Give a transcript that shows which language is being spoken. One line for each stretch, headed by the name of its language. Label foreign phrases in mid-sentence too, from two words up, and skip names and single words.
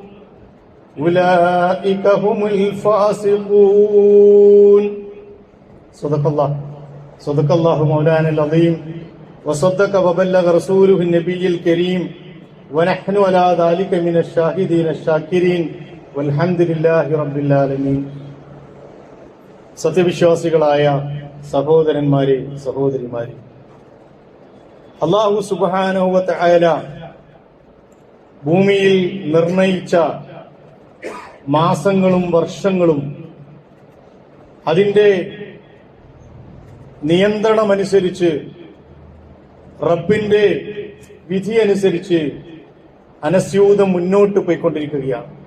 Arabic: أولئك هم الفاسقون صدق الله مولانا العظيم وصدق وبلغ رسوله النبي الكريم ونحن على ذلك من الشاهدين الشاكرين والحمد لله رب العالمين.
Malayalam: സത്യവിശ്വാസികളായ സഹോദരന്മാരെ, സഹോദരിമാരെ,
Arabic: الله سبحانه وتعالى
Malayalam: ഭൂമിയിൽ നിർണയിച്ച മാസങ്ങളും വർഷങ്ങളും അതിന്റെ നിയന്ത്രണമനുസരിച്ച്, റബ്ബിന്റെ വിധിയനുസരിച്ച് അനസ്യൂതം മുന്നോട്ട് പോയിക്കൊണ്ടിരിക്കുകയാണ്.